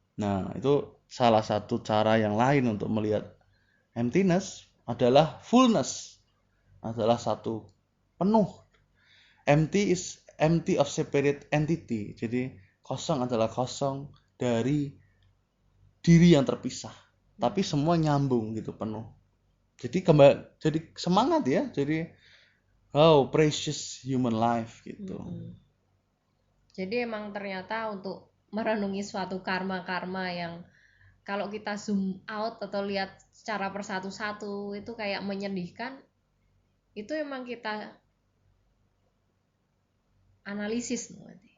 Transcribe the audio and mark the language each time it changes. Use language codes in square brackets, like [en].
[id] Nah, itu salah satu cara yang lain untuk melihat emptiness adalah fullness, adalah satu penuh. [en] Empty is empty of separate entity. [id] Jadi kosong adalah kosong dari diri yang terpisah. Tapi semua nyambung gitu, penuh. Jadi semangat ya. Jadi [en] how precious human life [id] gitu. Jadi emang ternyata untuk merenungi suatu karma-karma yang kalau kita zoom out atau lihat secara persatu-satu itu kayak menyedihkan, itu emang kita analisis nanti.